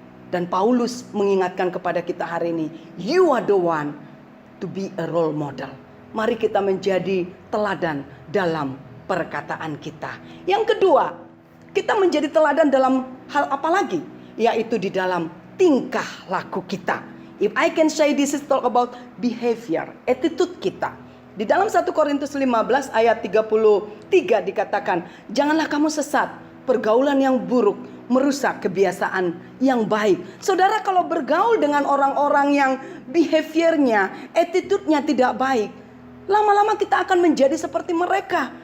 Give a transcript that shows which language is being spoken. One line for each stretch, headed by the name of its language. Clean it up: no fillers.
Indonesian: Dan Paulus mengingatkan kepada kita hari ini,
English: you are the one to be a role model.
Indonesian: Mari kita menjadi teladan dalam perkataan kita. Yang kedua, kita menjadi teladan dalam hal apa lagi? Yaitu di dalam tingkah laku kita.
English: If I can say this is talk about behavior, attitude
Indonesian: kita. Di dalam 1 Korintus 15 ayat 33 dikatakan, janganlah kamu sesat, pergaulan yang buruk merusak kebiasaan yang baik. Saudara, kalau bergaul dengan orang-orang yang behaviornya, attitude-nya tidak baik, lama-lama kita akan menjadi seperti mereka.